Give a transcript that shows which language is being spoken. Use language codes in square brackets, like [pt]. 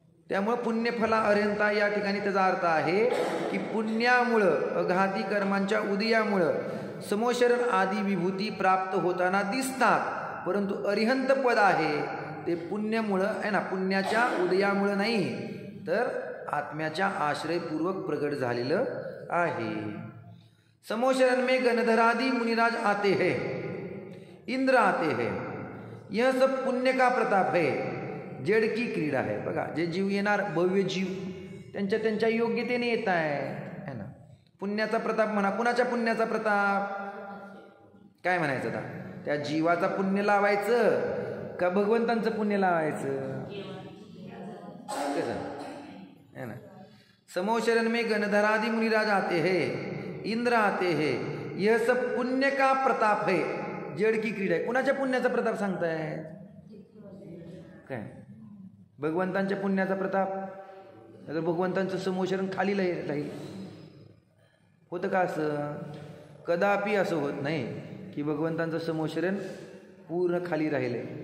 [mr] त्यामुळं पुण्यफला अर्हंता या ठिकाणी त्याचा अर्थ आहे की पुण्यामुळं अघाती कर्मांच्या उदयामुळं समोशरण आदी विभूती प्राप्त होताना दिसतात, परंतु अरिहंत पद आहे ते पुण्यामुळं आहे ना, पुण्याच्या उदयामुळं नाही तर आत्म्याच्या आश्रयपूर्वक प्रगट झालेलं आहे. [hi] समोशरण में गणधरादि मुनिराज आते हैं, इंद्र आते हैं, यह सब पुण्य का प्रताप है, जड की क्रीडा है. [mr] बघा जे जीव येणार भव्य जीव त्यांच्या योग्यतेने येत आहे ना. पुण्याचा प्रताप म्हणा. कुणाच्या पुण्याचा प्रताप काय म्हणायचं आता? त्या जीवाचा पुण्य लावायचं का भगवंतांचं पुण्य लावायचं? कसं है ना. [hi] समोशरण में गणधरादि मुनिराज आते हैं, इंद्र आते हैं, यह सब पुण्य का प्रताप है, जड की क्रीडा [mr] आहे. कुणाच्या पुण्याचा प्रताप सांगताय? काय भगवंतांच्या पुण्याचा प्रताप? तर भगवंतांचं समोशरण खाली राहील. होतं का असं? कदापि असं होत नाही की भगवंतांचं समोशरण पूर्ण खाली राहिले.